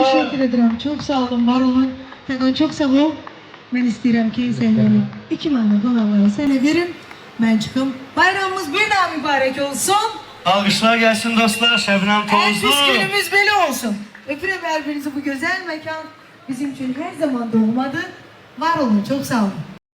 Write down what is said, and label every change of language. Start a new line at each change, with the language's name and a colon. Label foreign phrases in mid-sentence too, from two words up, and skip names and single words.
Turkish: Teşekkür ederim. Çok sağ olun, var olun. Fəqan çok sağ ol. Ben istedim ki
Azerbaijani: səhnəni 2 mənim qonaqlara sənə verim. Mən çıxım. Bayramımız bir daha mübarək olsun. Alqışlar gəlsin dostlar, Şəbnəm Elbis Tavuzlu. günümüz belə olsun. Öpürəm hər birinizi,
Turkish: bu güzel mekan bizim için her zaman doğmadı. Var olun, çok sağ olun.